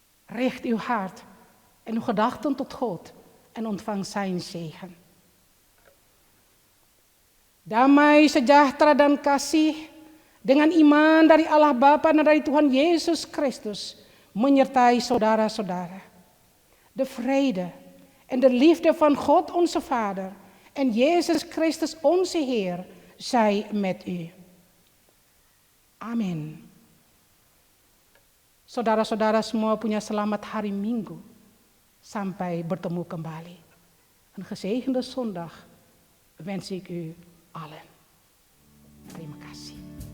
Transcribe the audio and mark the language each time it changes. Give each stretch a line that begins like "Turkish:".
Dutch: Richt uw hart en uw gedachten tot God en ontvang zijn zegen.
Indonesian: Damai, sejahtera dan kasih dengan iman dari Allah Bapa dan dari Tuhan Yesus Kristus menyertai saudara-saudara.
Dutch: De vrede en de liefde van God onze Vader en Jezus Christus onze Heer zij met u.
Indonesian: Amin. Saudara-saudara semua punya selamat hari Minggu. Sampai bertemu kembali.
Dutch: Een gezegende zondag wens ik u allen.
Indonesian: Terima kasih.